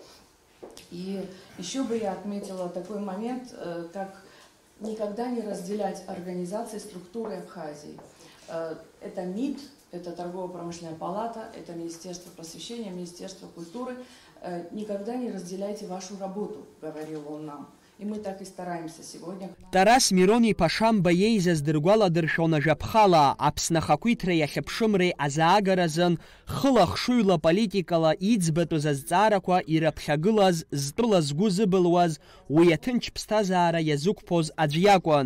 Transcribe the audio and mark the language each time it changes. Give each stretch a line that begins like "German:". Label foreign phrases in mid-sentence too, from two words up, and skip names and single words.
Russian: И еще бы я отметила такой момент, как никогда не разделять организации, структуры Абхазии. Это МИД, это торгово-промышленная палата, это Министерство просвещения, Министерство культуры. Никогда не разделяйте вашу работу, говорил он нам. И мы так и стараемся сегодня.
Abkhazian: Тарас Мирон-иԥа Шамба еизаз дыргәаладыршәон ажәаԥхала, Аԥсны ахақәиҭра иахьыԥшымреи азаагаразын, хыла-хшыҩла политикала иӡбатәыз азҵаарақәа ираԥхьагылаз, зтәыла згәы зыбылуаз, уи аҭынч ԥсҭазаара иазықәԥоз аӡә иакәын.